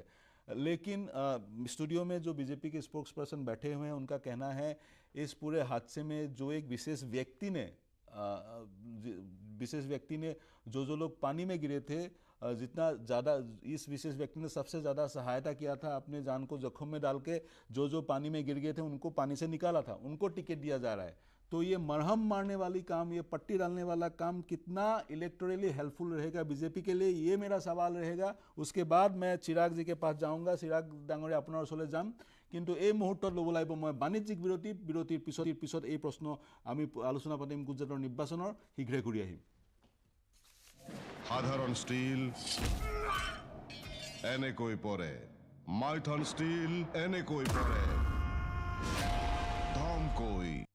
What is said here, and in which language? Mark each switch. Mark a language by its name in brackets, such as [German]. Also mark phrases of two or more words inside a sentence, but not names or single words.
[Hindi] लेकिन स्टूडियो में जो बीजेपी के स्पोक्स पर्सन बैठे हुए हैं, उनका कहना है इस पूरे हादसे में जो एक विशेष व्यक्ति ने जो लोग पानी में गिरे थे, जितना ज़्यादा इस विशेष व्यक्ति ने सबसे ज़्यादा सहायता किया था, अपने जान को जख्म में डाल के जो पानी में गिर गए थे उनको पानी से निकाला था, उनको टिकट दिया जा रहा है। तो ये मरहम मारने वाली काम, ये पट्टी डालने वाला काम कितना [English] electorally helpful [Hindi] रहेगा बीजेपी के लिए, ये मेरा सवाल रहेगा। उसके बाद मैं चिराग जी के पास जाऊँगा। चिराग डांगरे, [Assamese] আপোনাৰ ওচৰলৈ যাম, কিন্তু এই মুহূৰ্তত ল'ব লাগিব মই বাণিজ্যিক বিৰতিৰ পিছত এই প্ৰশ্ন আমি আলোচনা পাতিম গুজৰাটৰ নিৰ্বাচনৰ। শীঘ্ৰে ঘূৰি আহিম। [Bangla] সাধারণ স্টিল এনেকৈ পরে, মাইথন স্টিল এনেকৈ পরে, ধমকৈ।